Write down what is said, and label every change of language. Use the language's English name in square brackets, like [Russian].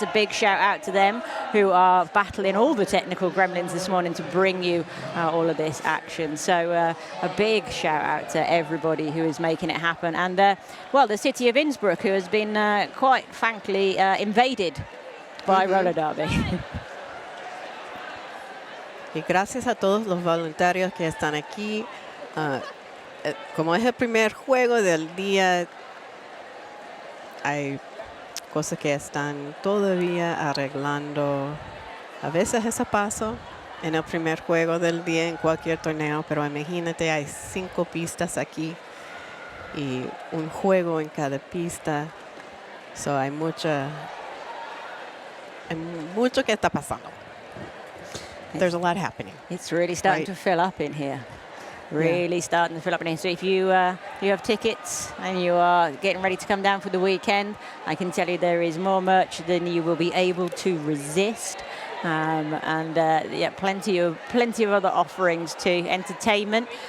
[English] A big shout out to them, who are battling all the technical gremlins this morning to bring you all of this action. So a big shout out to everybody who is making it happen. And well, the city of Innsbruck, who has been quite frankly invaded by roller derby. [Spanish] Y gracias a todos los voluntarios que están aquí. Como es el primer juego del día, hay cosas que están todavía arreglando. A veces ese paso en el primer juego del día en cualquier torneo, pero imagínate, hay 5 pistas aquí y un juego en cada pista. So hay mucho que está pasando. [English] There's a lot happening. It's really starting to fill up in here. Really starting to fill up in here. So if you have tickets and you are getting ready to come down for the weekend, I can tell you there is more merch than you will be able to resist. Yeah, plenty of other offerings too. Entertainment.